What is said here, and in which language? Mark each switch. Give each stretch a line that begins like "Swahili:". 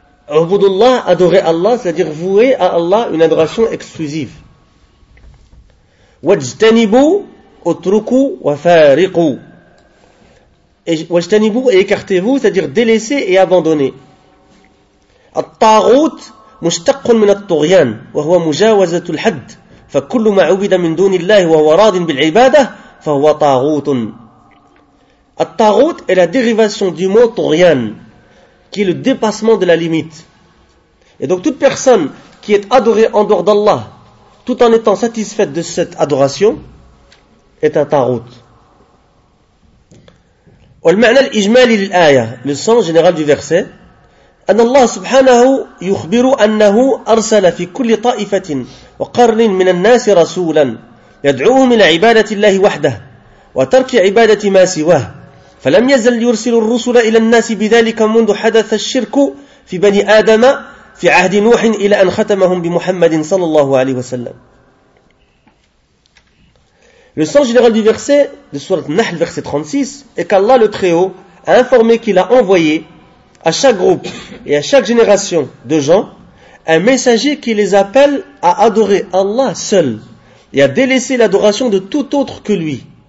French: U'budullah, adorer Allah, c'est-à-dire vouer à Allah une adoration exclusive.
Arabic: Wajtanibu, utruku, wafariqu.
French: Wajtanibu, et écartez-vous, c'est-à-dire délaissez et abandonnez.
Arabic: الطاغوت مشتق من الطغيان وهو مجاوزة الحد فكل ما عبد من دون الله وهو راض بالعبادة فهو طاغوت.
French: الطاغوت est la dérivation du mot طغيان, qui est le dépassement de la limite. Et donc toute personne qui est adorée en dehors d'Allah tout en étant satisfaite de cette adoration est un طاغوت.
Arabic: والمعنى الإجمالي للآية,
French: le sens général du verset,
Arabic: أن الله سبحانه يخبر أنه أرسل في كل طائفة وقرن من الناس رسولا يدعوهم إلى عبادة الله وحده وترك عبادة ما سواه فلم يزل يرسل الرسل إلى الناس بذلك منذ حدث الشرك في بني آدم في عهد نوح إلى أن ختمهم بمحمد صلى الله عليه وسلم.
French: Le sens général du verset de sourate Nahl, verset 36, est qu'Allah le Très-Haut a informé qu'il a envoyé à chaque groupe et à chaque génération de gens, un messager qui les appelle à adorer Allah seul et à délaisser l'adoration de tout autre que lui.